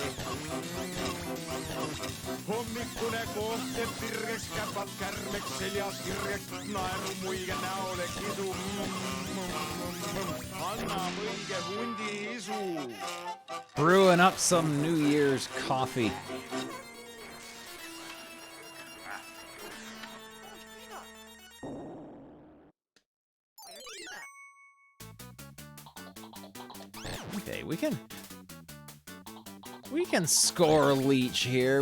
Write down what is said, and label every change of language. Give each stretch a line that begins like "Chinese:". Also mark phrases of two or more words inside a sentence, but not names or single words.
Estonian: Hommikune kohte, sirgeks käpad kärmeks seljas, sirgeks naeru muige näole kisu. Anna õige hundi isu.
English: Brewing up some New Year's coffee. Okay, we can score Leech here.